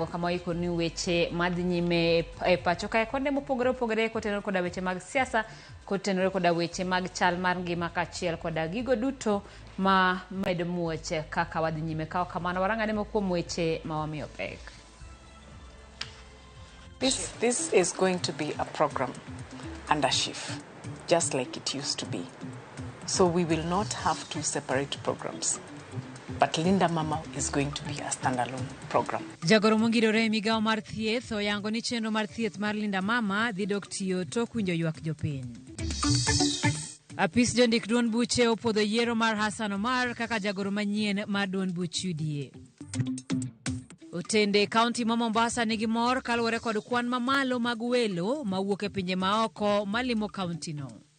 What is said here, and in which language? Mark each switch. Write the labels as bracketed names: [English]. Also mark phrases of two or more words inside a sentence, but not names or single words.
[Luo (Kenya and Tanzania)] kama iko ni weche madhinyime e pacho kae konde mopogore kotenore koda weche mag siasa, kotenore koda weche mag chal mar ngima kachiel koda gigo duto ma medo muoche kaka wadhinyime kao kamano warangane mokuom weche mawamiyo pek. [English] This is going to be a program under SHIF, just like it used to be. So we will not have two separate programs. But Linda Mama is going to be a standalone program. [Luo (Kenya and Tanzania)] Jagoro mongirore migao mar thieth oyango ni chenro mar thieth mar Linda Mama dhi dok tiyo tok winjo ywak jopiny. Apis jondik duond buche opodho yiero mar Hassan Omar kaka jagoro manyien mar duond buch UDA. Otende kaunti ma Mombasa nigi mor kaluwore kod kwan mamalo mag welo mawuok e pinje maoko malimo kaunti no.